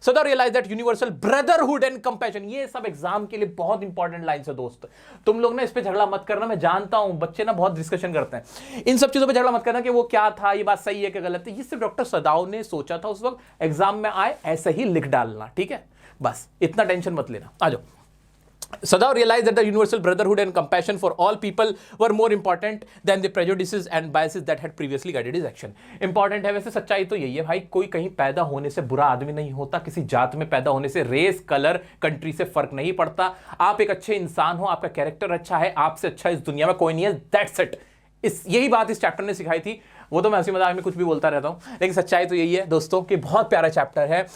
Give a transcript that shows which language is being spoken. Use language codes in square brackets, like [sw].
[en] सदाव realise that universal brotherhood and compassion, [hi] ये सब exam के लिए बहुत इंपॉर्टेंट लाइन है दोस्त। तुम लोग ना इस पे झगड़ा मत करना, मैं जानता हूं बच्चे ना बहुत डिस्कशन करते हैं, इन सब चीजों पे झगड़ा मत करना कि वो क्या था, ये बात सही है कि गलत है। ये सिर्फ डॉक्टर सदाव ने सोचा था उस वक्त, एग्जाम में आए ऐसे ही लिख डालना, ठीक है, बस इतना टेंशन मत लेना। आ जाओ। [en] Sadav realized that the universal brotherhood and compassion for all people were more important than the prejudices and biases that had previously guided his action. [hi] Important है, वैसे सच्चाई तो यही है भाई, कोई कहीं पैदा होने से बुरा आदमी नहीं होता, किसी जात में पैदा होने से रेस, कलर, कंट्री से फर्क नहीं पड़ता। आप एक अच्छे इंसान हो, आपका कैरेक्टर अच्छा है, आपसे अच्छा इस दुनिया में कोई नहीं है, दैट्स इट। यही बात इस चैप्टर ने सिखाई थी। वो तो मैं हंसी मजाक में कुछ भी बोलता रहता हूं, लेकिन सच्चाई तो यही है दोस्तों कि बहुत प्यारा चैप्टर है।